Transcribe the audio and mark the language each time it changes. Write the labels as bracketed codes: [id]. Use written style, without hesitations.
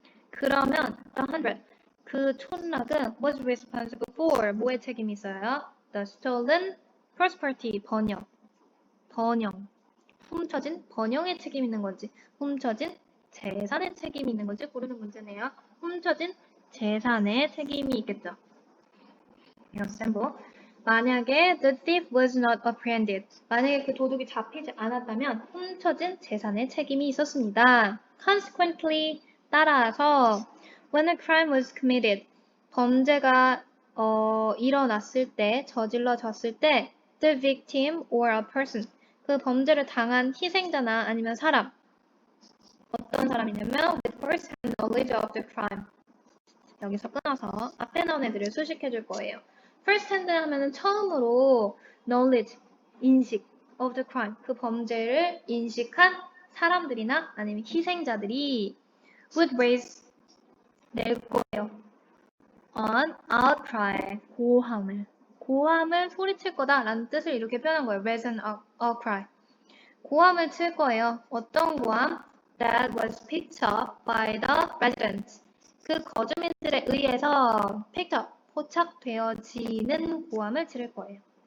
[ko] 그러면 the 100, 그 촌락은 [en] was responsible for [ko] 뭐의 책임이 있어요? [en] The stolen property, [ko] 번영, 훔쳐진 번영의 책임이 있는 건지, 훔쳐진 재산의 책임이 있는 건지 고르는 문제네요. 훔쳐진 재산의 책임이 있겠죠. [en] example. [ko] 만약에 [en] the thief was not apprehended. [ko] 만약에 그 도둑이 잡히지 않았다면 훔쳐진 재산의 책임이 있었습니다. [en] Consequently, [ko] 따라서 [en] when a crime was committed, [ko] 범죄가 일어났을 때, 저질러졌을 때 [en] the victim or a person, [ko] 그 범죄를 당한 희생자나 아니면 사람, 어떤 사람이냐면 [en] with first-hand knowledge of the crime. [ko] 여기서 끊어서 앞에 나온 애들을 수식해 줄 거예요. first hand 하면은 처음으로 knowledge, 인식 of the crime, 그 범죄를 인식한 사람들이나 아니면 희생자들이 [en] would raise, [ko] 낼 거예요. [en] on outcry, [ko] 고함을 소리칠 거다 라는 뜻을 이렇게 표현한 거예요. [en] raise an outcry. [ko] 고함을 칠 거예요. 어떤 고함? [en] that was picked up by the residents. [ko] 그 거주민들에 의해서 picked up, 포착되어지는 고함을 지를 거예요.